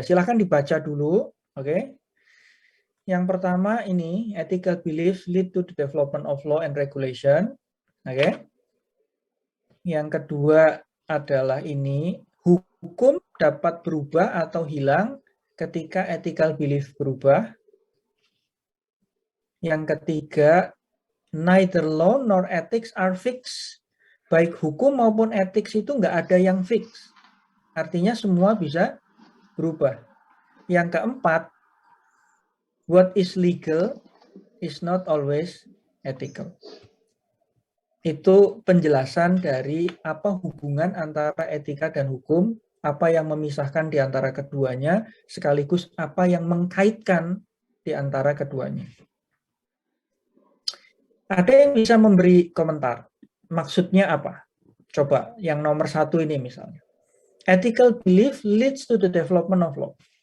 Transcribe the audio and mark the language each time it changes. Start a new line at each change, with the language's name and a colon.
Indonesian: Silahkan dibaca dulu, oke? Yang pertama ini,
English: ethical beliefs lead to the development of law and regulation, oke?
Indonesian: Yang kedua adalah ini, hukum dapat berubah atau hilang ketika ethical belief berubah. Yang ketiga,
English: neither law nor ethics are fixed.
Indonesian: Baik hukum maupun ethics itu nggak ada yang fix. Artinya semua bisa berubah. Yang keempat,
English: what is legal is not always ethical.
Indonesian: Itu penjelasan dari apa hubungan antara etika dan hukum, apa yang memisahkan di antara keduanya, sekaligus apa yang mengkaitkan di antara keduanya. Ada yang bisa memberi komentar, maksudnya apa? Coba yang nomor 1 ini misalnya.
English: Ethical belief leads to the development of law.